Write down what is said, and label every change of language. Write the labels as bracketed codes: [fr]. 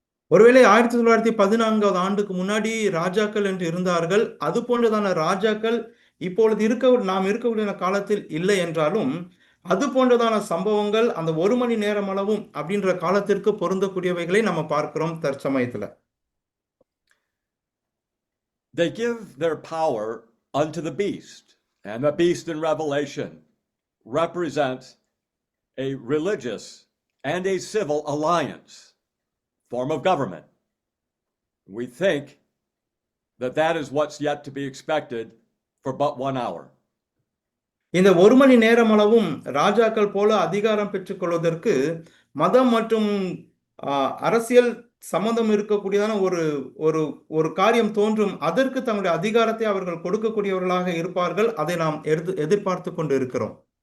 [ta] ஒருவேளை 1914வது ஆண்டுக்கு முன்னாடி ராஜாக்கள் என்று இருந்தார்கள். அது போன்றதான ராஜாக்கள் இப்பொழுது நாம் இருக்கக்கூடிய காலத்தில் இல்லை என்றாலும் அது போன்றதான சம்பவங்கள் அந்த 1 மணி நேரம் அளவும் அப்படின்ற காலத்திற்கு பொருந்தக்கூடியவைகளை நம்ம பார்க்கிறோம் தற்சமயத்துல. [en] They give their power unto the beast, and the beast in Revelation represents a religious and a civil alliance form of government. We think that that is what's yet to be expected for but 1 hour. [ta] இந்த 1 மணி நேரம் அளவும் ராஜாக்கள் போல அதிகாரம் பெற்றுக் கொள்வதற்கு மதம் மற்றும் அரசியல் சம்பந்தம் இருக்கக்கூடியதான ஒரு காரியம் தோன்றும். அதற்கு தங்களுடைய அதிகாரத்தை அவர்கள் கொடுக்கக்கூடியவர்களாக இருப்பார்கள். அதை நாம் எதிர்பார்த்து கொண்டு இருக்கிறோம்.